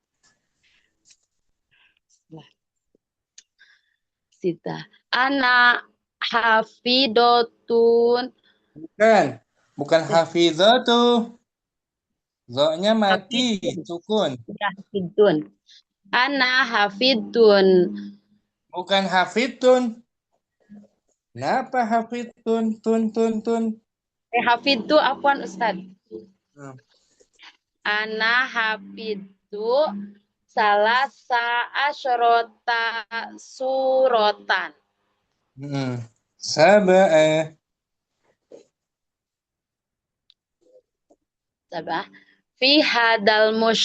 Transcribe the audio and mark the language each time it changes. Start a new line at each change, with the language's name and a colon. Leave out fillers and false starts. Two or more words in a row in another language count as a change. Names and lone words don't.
Arabic: أنا حافظةٌ.
Indonesian: bukan hafizatu. Zo-nya mati, sukun.
Arabic: حافظٌ. أنا حافظٌ.
Indonesian: Bukan hafidun. Kenapa hafidun? Tun. Hafidtu apaan Ustaz?
Arabic: أنا حفظتُ ثلاث عشرة سورةً. صباح. في هذا